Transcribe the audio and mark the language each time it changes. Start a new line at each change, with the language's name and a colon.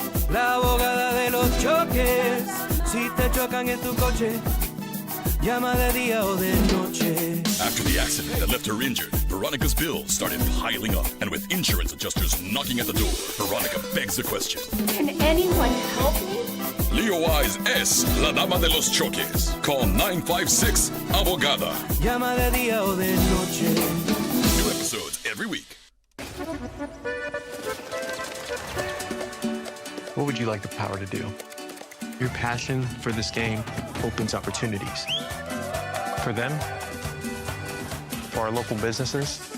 Spanish: la abogada de los choques. Si te chocan en tu coche, llama de día o de noche.
English: After the accident that left her injured, Veronica's bills started piling up. And with insurance adjusters knocking at the door, Veronica begs the question. Can anyone help me?
Spanish: Leo Wise es la dama de los choques.
English: Call 956 Abogada.
Spanish: Llama de día o de noche.
English: New episodes every week. What would you like the power to do? Your passion for this game opens opportunities. For them, for our local businesses,